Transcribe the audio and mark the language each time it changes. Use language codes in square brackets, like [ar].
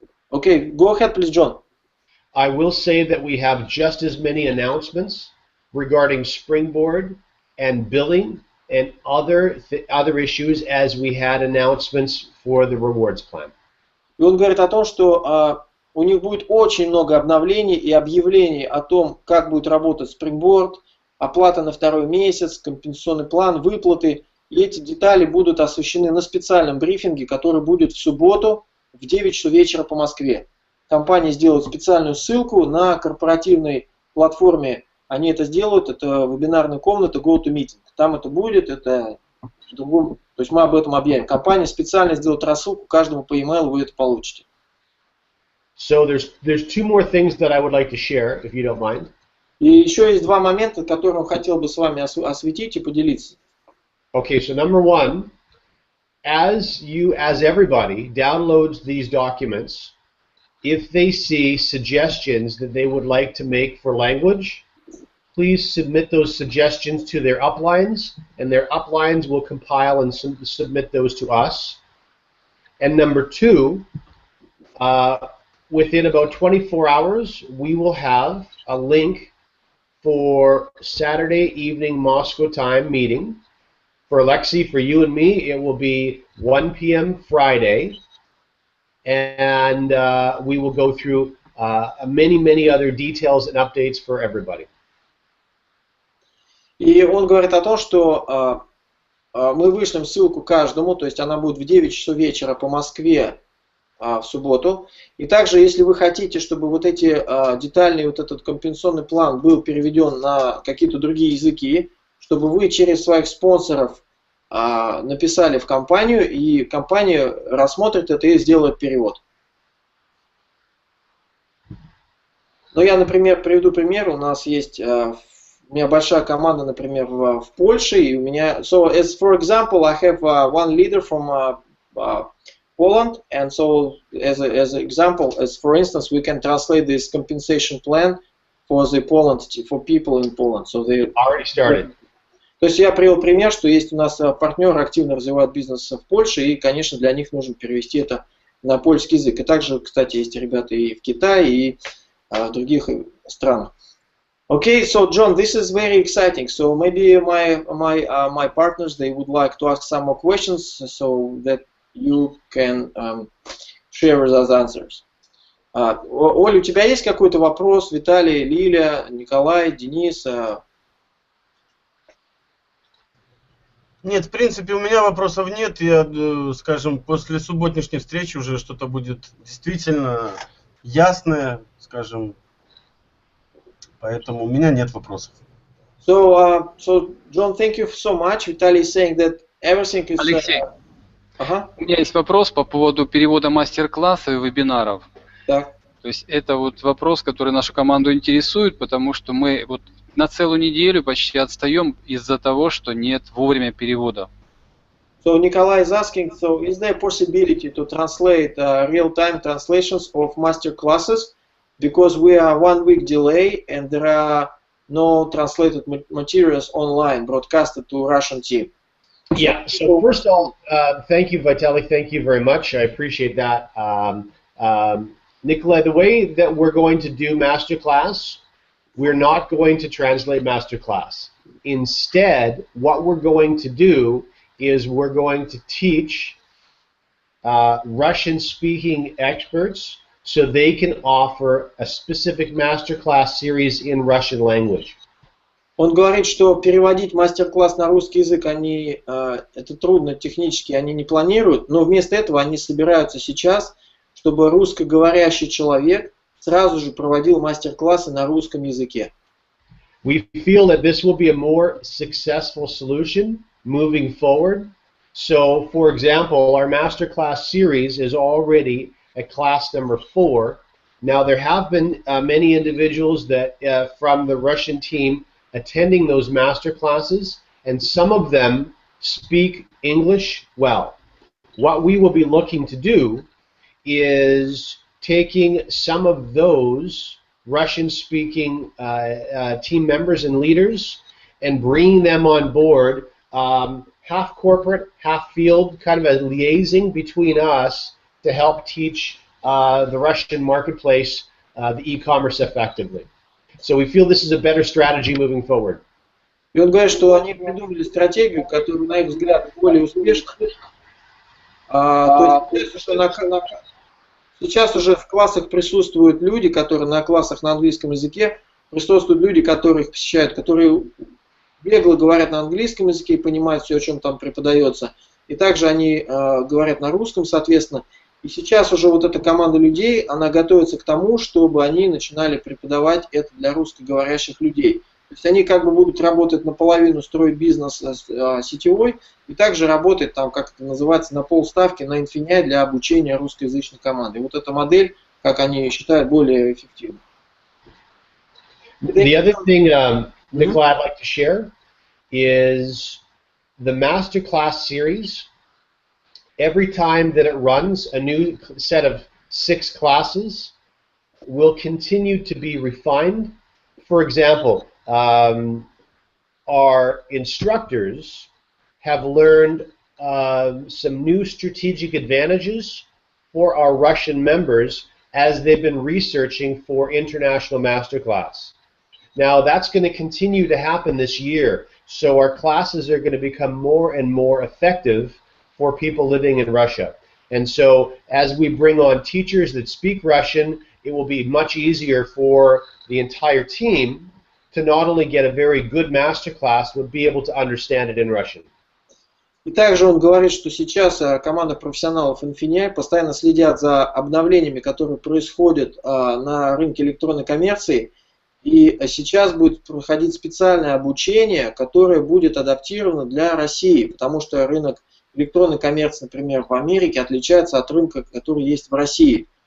[en] Okay, go ahead, please, John. I will say that we have just as many announcements regarding Springboard and billing and other issues as we had announcements for the rewards plan. [ru] И он говорит о том, что у них будет очень много обновлений и объявлений о том, как будет работать Springboard, оплата на второй месяц, компенсационный план, выплаты. И эти детали будут освещены на специальном брифинге, который будет в субботу в 9 часов вечера по Москве. Компания сделает специальную ссылку на корпоративной платформе. Они это сделают, это вебинарная комната GoToMeeting. Там это будет, это в другом, то есть мы об этом объявим. Компания специально сделает рассылку, каждому по e-mail вы это получите. [en] So there's two more things that I would like to share, if you don't mind. [ru] И еще есть два момента, которые я хотел бы с вами осветить и поделиться. [en] Okay, so number one, as everybody downloads these documents, if they see suggestions that they would like to make for language, please submit those suggestions to their uplines, and their uplines will compile and submit those to us. And number two, within about 24 hours, we will have a link for Saturday evening Moscow time meeting. For Alexei, for you and me, it will be 1 p.m. Friday, and we will go through many other details and updates for everybody. [ru] И он говорит о том, что мы вышлем ссылку каждому, то есть она будет в 9 часов вечера по Москве в субботу. И также, если вы хотите, чтобы вот эти детальный вот этот компенсационный план был переведен на какие-то другие языки, чтобы вы через своих спонсоров написали в компанию, и компания рассмотрит это и сделает перевод. Но я, например, приведу пример. У нас есть, у меня большая команда, например, в Польше, и у меня, [en] so as for example, I have one leader from Poland, and so as an example, as for instance, we can translate this compensation plan for the Poland, for people in Poland. So they already started. [ru] То есть я привел пример, что есть у нас партнеры, активно развивают бизнес в Польше, и, конечно, для них нужно перевести это на польский язык. И также, кстати, есть ребята и в Китае, и в других странах. [en] Okay, so John, this is very exciting. So maybe my partners, they would like to ask some more questions so that you can share with us answers. [ru] Оля, у тебя есть какой-то вопрос? Виталий, Лиля, Николай, Денис? Нет, в принципе, у меня вопросов нет. Я, скажем, после субботней встречи уже что-то будет действительно ясное, скажем. Поэтому у меня нет вопросов. [en] So, John, thank you so much. Vitaly is saying that everything is... [ru] Алексей, у меня есть вопрос по поводу перевода мастер-классов и вебинаров. Так. То То есть это вот вопрос, который нашу команду интересует, потому что мы вот на целую неделю почти отстаем из-за того, что нет вовремя перевода. [en] So Nikolai is asking, so is there a possibility to translate real-time translations of master classes? Because we are 1 week delay and there are no translated materials online broadcasted to Russian team. Yeah, so first of all, thank you, Vitaly, thank you very much. I appreciate that. Nikolai, the way that we're going to do masterclass, we're not going to translate masterclass. Instead, what we're going to do is we're going to teach Russian-speaking experts so they can offer a specific masterclass series in Russian language. [ru] Он говорит, что переводить мастер-класс на русский язык это трудно технически, они не планируют, но вместо этого они собираются сейчас, чтобы русскоговорящий человек сразу же проводил мастер-классы на русском языке. [en] We feel that this will be a more successful solution moving forward. So, for example, our masterclass series is already at class number 4. Now, there have been many individuals that from the Russian team attending those master classes, and some of them speak English well. What we will be looking to do is taking some of those Russian-speaking team members and leaders and bringing them on board, half corporate, half field, kind of a liaison between us to help teach the Russian marketplace the e-commerce effectively. So we feel this is a better strategy moving forward. [ru] И он говорит, что они придумали стратегию, которая, на их взгляд, более успешна. То есть, сейчас уже в классах присутствуют люди, которые на классах на английском языке, присутствуют люди, которые их посещают, которые бегло говорят на английском языке и понимают все, о чем там преподается. И также они говорят на русском, соответственно. И сейчас уже вот эта команда людей, она готовится к тому, чтобы они начинали преподавать это для русскоговорящих людей. То есть они как бы будут работать наполовину, строить бизнес сетевой, и также работать там, как это называется, на полставки на INFINII для обучения русскоязычной команды. И вот эта модель, как они считают, более эффективна. [en] The other thing, Nikolai, I'd like to share is the masterclass series. Every time that it runs, a new set of 6 classes will continue to be refined. For example, our instructors have learned some new strategic advantages for our Russian members as they've been researching for international masterclass. Now, that's going to continue to happen this year, so our classes are going to become more and more effective for people living in Russia. And so as we bring on teachers that speak Russian, it will be much easier for the entire team to not only get a very good masterclass, but be able to understand it in Russian. [ru] И также он говорит, что сейчас команда профессионалов INFINII постоянно следят за обновлениями, которые происходят на рынке электронной коммерции. И сейчас будет проходить специальное обучение, которое будет адаптировано для России, потому что рынок электронной коммерции, например, в Америке отличается от рынка, который есть в России.